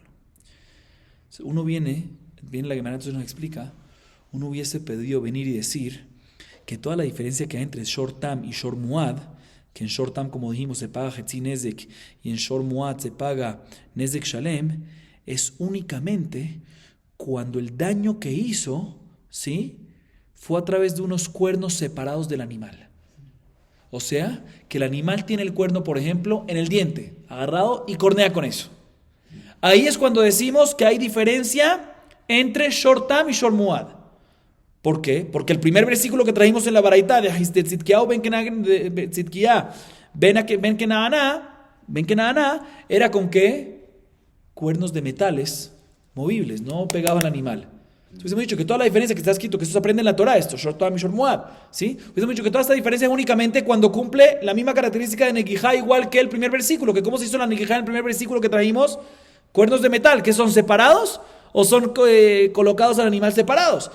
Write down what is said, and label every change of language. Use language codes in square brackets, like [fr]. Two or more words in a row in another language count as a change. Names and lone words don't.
[es] Uno viene la Gemara, entonces nos explica, uno hubiese pedido venir y decir que toda la diferencia que hay entre [he] שור תם [es] y [he] שור מועד, [es] que en [he] שור תם, [es] como dijimos, se paga [he] חצי נזק [es] y en [he] שור מועד [es] se paga [he] נזק שלם, [es] es únicamente cuando el daño que hizo, ¿sí?, fue a través de unos cuernos separados del animal. O sea, que el animal tiene el cuerno, por ejemplo, en el diente, agarrado y cornea con eso. Ahí es cuando decimos que hay diferencia entre [he] שור תם [es] y [he] שור מועד. [es] ¿Por qué? Porque el primer versículo que trajimos en la baraita de Tzidkiyahu ben Kenaana era con ¿qué? Cuernos de metales movibles, no pegaban al animal. Entonces hemos dicho que toda la diferencia que está escrito, que eso se aprende en la Torah, esto, [he] שור תם [es] y [he] שור מועד, [es] ¿sí? Hemos dicho que toda esta diferencia es únicamente cuando cumple la misma característica de negijá, igual que el primer versículo, que cómo se hizo la negijá en el primer versículo que trajimos, cuernos de metal, que son separados o son colocados al animal separados.